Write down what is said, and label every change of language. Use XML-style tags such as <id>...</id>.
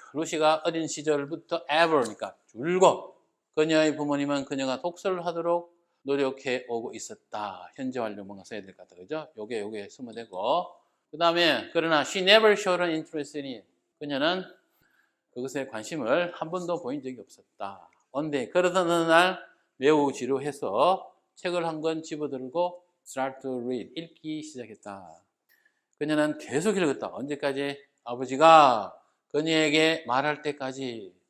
<ko>루시가 어린 시절부터 ever니까 줄곧 그녀의 부모님은 그녀가 독서를 하도록 노력해 오고 있었다. 현재 완료 뭔가 써야 될 것 같다. 그죠? 요게 쓰면 되고. 그 다음에 그러나</ko> <en>she never showed an interest in it.</en> <ko>그녀는 그것에 관심을 한 번도 보인 적이 없었다. 언제 그러던 어느 날 매우 지루해서 책을 한 권 집어들고</ko> <en>start to read,</en> <ko>읽기 시작했다. 그녀는 계속 읽었다. 언제까지? 아버지가 그녀에게 말할 때까지.</ko>